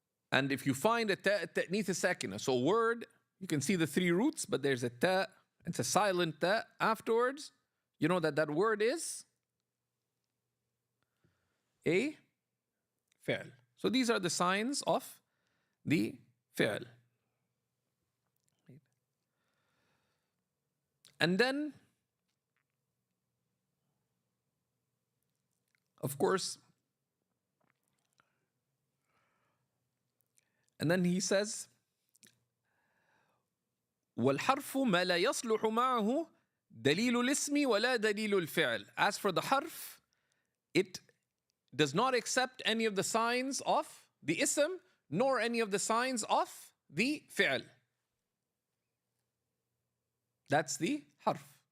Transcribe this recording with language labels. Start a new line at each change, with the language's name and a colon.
English: And if you find a ta, ta'nith sakina, so word, you can see the three roots, but there's a ta, it's a silent ta afterwards. You know that word is a fi'l. So these are the signs of the fi'l. And then, of course, and then he says,
Arabic: وَالْحَرْفُ مَا لَا يَصْلُحُ مَعَهُ دَلِيلُ الْإِسْمِ وَلَا دَلِيلُ الْفِعْلِ.
English: As for the harf, it does not accept any of the signs of the ism, nor any of the signs of the fi'l. That's the harf.